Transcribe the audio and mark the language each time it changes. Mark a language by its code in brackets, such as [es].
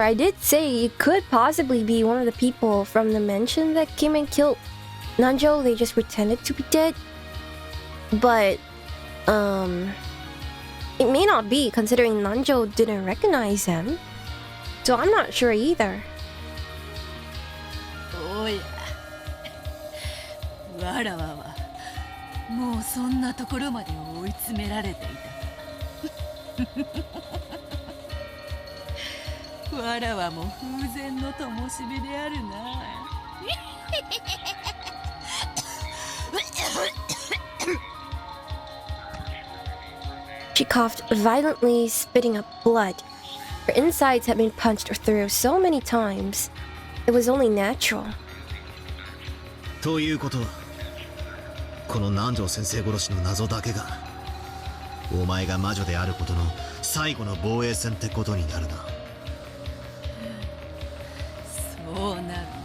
[en] I did say it could possibly be one of the people from the mansion that came and killed Nanjo. They just pretended to be dead. But, it may not be, considering Nanjo didn't recognize him. So I'm not sure either. [ja] おや、わらわはもうそんなところまで追い詰められていた。わらわも風前の灯火であるな。 [en] She coughed violently, spitting up blood. Her insides had been punched through so many times. It was only natural. [ja] ということは、この南條先生殺しの謎だけがお前が魔女であることの最後の防衛戦ってことになるな。そうなるな。